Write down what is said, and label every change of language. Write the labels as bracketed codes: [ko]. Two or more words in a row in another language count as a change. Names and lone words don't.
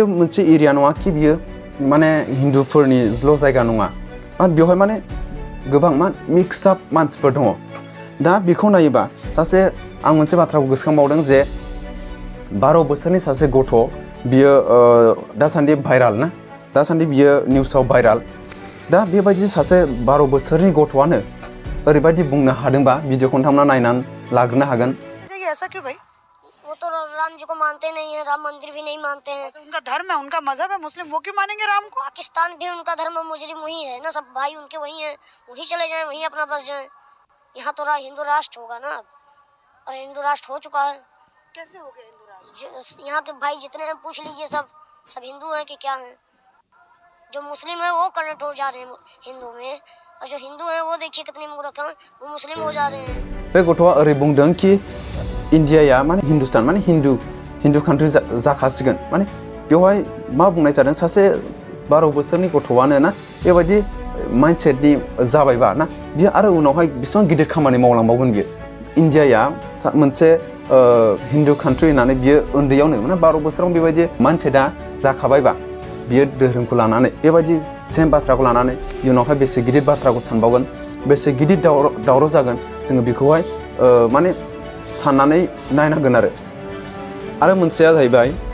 [brx] मोनसे एरिया नङा कि बियो माने हिन्दुफोरनिल' जायगा नङा बेवहाय माने गोबां मिक्स आप मानसिफोर दङ दा बेखौ नायोबा सासे आं मोनसे बाथ्राखौ गोसोखांबावदों जे 12 बोसोरनि सासे गथ' बियो दासान्दि भाइराल ना दासान्दि बियो निउसाव भाइराल दा बेबायदि सासे 12 बोसोरनि गथ'आनो ओरैबायदि बुंनो हादोंबा भिडिअखौ नोंथांमोना नायनानै लाग्रोनो हागोन [hi] ऐसा क्यों भाई वो तो राम जी को मानते नहीं है राम मंदिर भी नहीं मानते हैं तो उनका धर्म है उनका मजहब है मुस्लिम वो क्यों मानेंगे राम को पाकिस्तान भी उनका धर्म मुस्लिम वही है ना सब भाई उनके वही हैं वही चले जाएं वही अपना बस जाएं यहाँ तो हिंदू राष्ट्र होगा ना और हिंदू राष्ट्र हो चुका है कैसे हो गया हिंदू राष्ट्र यहाँ के भाई जितने हैं पूछ लीजिए सब हिंदू हैं कि क्या हैं जो मुस्लिम है वो कन्वर्ट हो जा रहे हैं हिंदू में और जो हिंदू हैं वो देखिए कितने मूर्ख हैं वो मुस्लिम हो जा रहे हैं [brx] बे गथ'आ ओरै बुंदों कि इन्डियाया माने हिन्दुस्तान माने हिन्दु कान्ट्रि जाखासिगोन माने बेवहाय मा बुंनाय जादों सासे 12 बोसोरनि गथ'आनो ना बेबायदि माइन्डसेटनि जाबायबा ना बियो आरो उनावहाय बेसेबां गिदिर खामानि मावलांबावगोन बियो इन्डियाया मोनसे हिन्दु कान्ट्रि होननानै बियो उन्दैयावनो माने 12 बोसोराव बेबायदि माइन्डसेटआ जाखाबायबा बियो धोरोमखौ लानानै बेबायदि सेम बाथ्राखौ लानानै इयुनावहाय बेसे गिदिर बाथ्राखौ सानबावगोन बेसे गिदिर दावराव जागोन जोङो बेखौहाय माने साननानै नायनांगोन आरो मोनसेया जाहैबाय